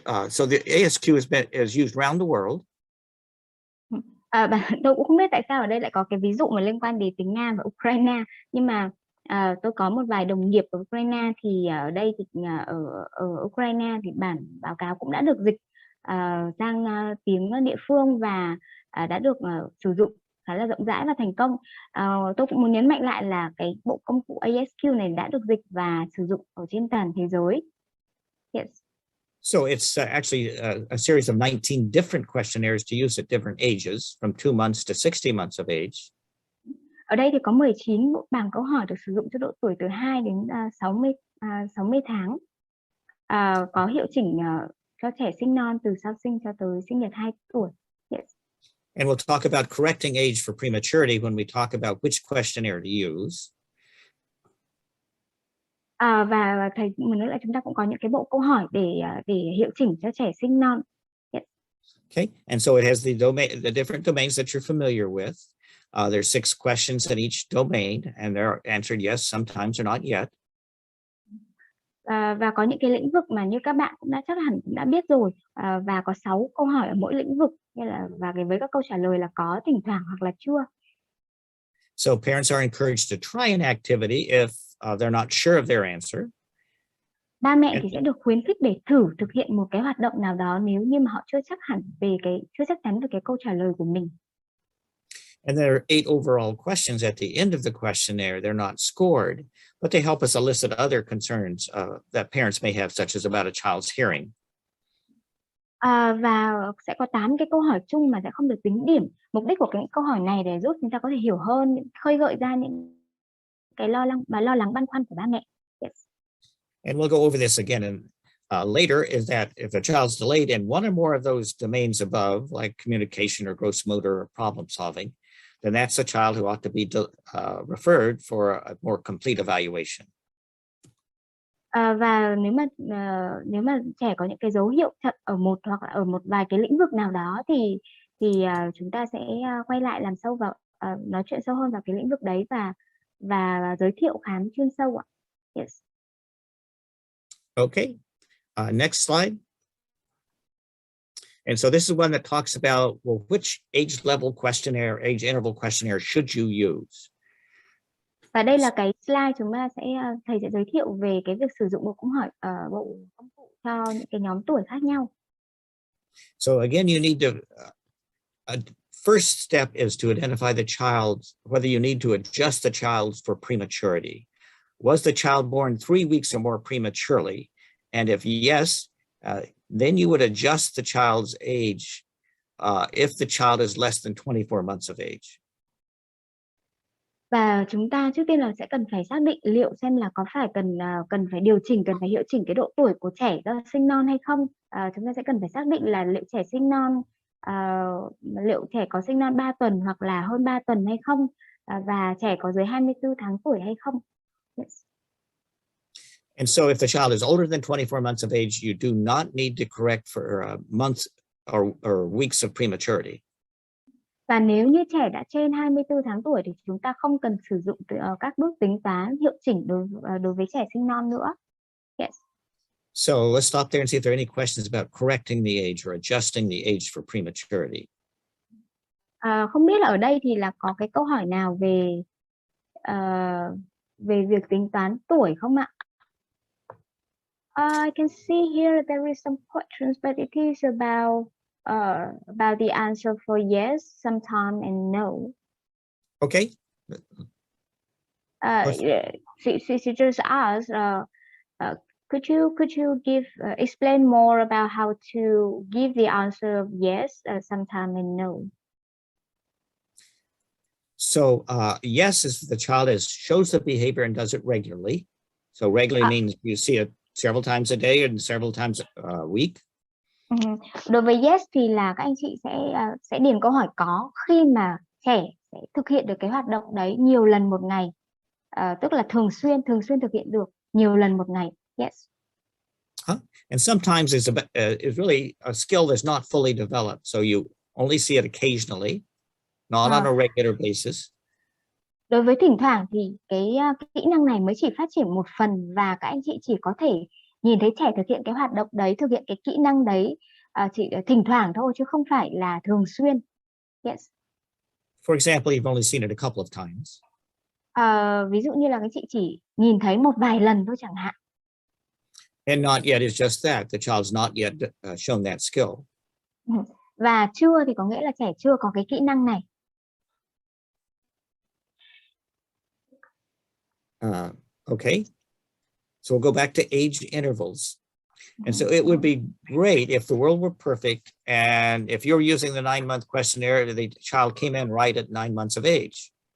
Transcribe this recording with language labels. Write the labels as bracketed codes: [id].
[en] So the ASQ is used around the world. [vi] Tôi cũng không biết tại sao ở đây lại có cái ví dụ mà liên quan đến tiếng Nga và Ukraine, nhưng mà tôi có một vài đồng nghiệp ở Ukraine, thì ở đây thì ở Ukraine thì bản báo cáo cũng đã được dịch sang tiếng địa phương và đã được sử dụng khá là rộng rãi và thành công. Tôi cũng muốn nhấn mạnh lại là cái bộ công cụ ASQ này đã được dịch và sử dụng ở trên toàn thế giới. [en] Yes. So it's actually a series of 19 different questionnaires to use at different ages, from 2 months to 60 months of age. [vi] Ở đây thì có 19 bộ bảng câu hỏi được sử dụng cho độ tuổi từ 2 đến 60 tháng. Có hiệu chỉnh cho trẻ sinh non từ sau sinh cho tới sinh nhật 2 tuổi. [en] Yes. And we'll talk about correcting age for prematurity when we talk about which questionnaire to use. [vi] Và thầy muốn nói là chúng ta cũng có những cái bộ câu hỏi để hiệu chỉnh cho trẻ sinh non. [en] Yes. Okay, and so it has the different domains that you're familiar with. There's 6 questions in each domain, and they're answered yes, sometimes or not yet. [vi] Và có những cái lĩnh vực mà như các bạn cũng chắc hẳn cũng đã biết rồi, và có 6 câu hỏi ở mỗi lĩnh vực, và với các câu trả lời là có, thỉnh thoảng hoặc là chưa. [en] So parents are encouraged to try an activity if they're not sure of their answer. [vi] Ba mẹ thì sẽ được khuyến khích để thử thực hiện một cái hoạt động nào đó nếu như mà họ chưa chắc chắn về cái câu trả lời của mình. [en] And there are 8 overall questions at the end of the questionnaire. They're not scored, but they help us elicit other concerns that parents may have, such as about a child's hearing. [vi] Và sẽ có 8 cái câu hỏi chung mà sẽ không được tính điểm. Mục đích của cái câu hỏi này để giúp chúng ta có thể hiểu hơn, khơi gợi ra những cái lo lắng băn khoăn của ba mẹ. [en] Yes. And we'll go over this again and later, is that if a child's delayed in one or more of those domains above, like communication or gross motor or problem solving, then that's a child who ought to be referred for a more complete evaluation. [vi] Và nếu mà trẻ có những cái dấu hiệu chậm ở một hoặc là ở một vài cái lĩnh vực nào đó thì chúng ta sẽ quay lại làm sâu vào nói chuyện sâu hơn vào cái lĩnh vực đấy và giới thiệu khám chuyên sâu ạ. [en] Yes. Okay, next slide. And so this is one that talks about, well, which age level questionnaire, age interval questionnaire should you use? [vi] Và đây là cái slide thầy sẽ giới thiệu về cái việc sử dụng bộ công cụ cho những cái nhóm tuổi khác nhau. [en] So again, you need to, first step is to identify the child, whether you need to adjust the child for prematurity. Was the child born 3 weeks or more prematurely? And if yes, then you would adjust the child's age if the child is less than 24 months of age. [vi] Và chúng ta trước tiên là sẽ cần phải xác định liệu xem là có phải cần phải điều chỉnh, cần phải hiệu chỉnh cái độ tuổi của trẻ do sinh non hay không. Chúng ta sẽ cần phải xác định là liệu trẻ sinh non, liệu trẻ có sinh non 3 tuần hoặc là hơn 3 tuần hay không, và trẻ có dưới 24 tháng tuổi hay không. [en] Yes. And so if the child is older than 24 months of age, you do not need to correct for months or weeks of prematurity. [vi] Và nếu như trẻ đã trên 24 tháng tuổi thì chúng ta không cần sử dụng các bước tính toán hiệu chỉnh đối với trẻ sinh non nữa. [en] Yes. So let's stop there and see if there are any questions about correcting the age or adjusting the age for prematurity. [vi] Không biết là ở đây thì là có cái câu hỏi nào về về việc tính toán tuổi không ạ? [en] I can see here there is some questions, but it is about the answer for yes, sometime, and no. Okay. She just asked, could you explain more about how to give the answer of yes, sometime, and no? So yes is the child shows the behavior and does it regularly. So regularly means you see it several times a day and several times a week. [vi] Đối với yes thì là các anh chị sẽ điền câu hỏi có khi mà trẻ sẽ thực hiện được cái hoạt động đấy nhiều lần một ngày, tức là thường xuyên thực hiện được nhiều lần một ngày. [en] Yes. And sometimes it's really a skill that's not fully developed, so you only see it occasionally, not on a regular basis. [vi] Đối với thỉnh thoảng thì cái kỹ năng này mới chỉ phát triển một phần và các anh chị chỉ có thể nhìn thấy trẻ thực hiện cái hoạt động đấy, thực hiện cái kỹ năng đấy chỉ thỉnh thoảng thôi chứ không phải là thường xuyên. [en] Yes. For example, you've only seen it a couple of times. [vi] Ví dụ như là các chị chỉ nhìn thấy một vài lần thôi chẳng hạn. [en] And not yet is just that, the child's not yet shown that skill. [vi] Và chưa thì có nghĩa là trẻ chưa có cái kỹ năng này. [en] Okay, so we'll go back to age intervals. And so it would be great if the world were perfect, and if you're using the 9-month questionnaire, the child came in right at 9 months of age.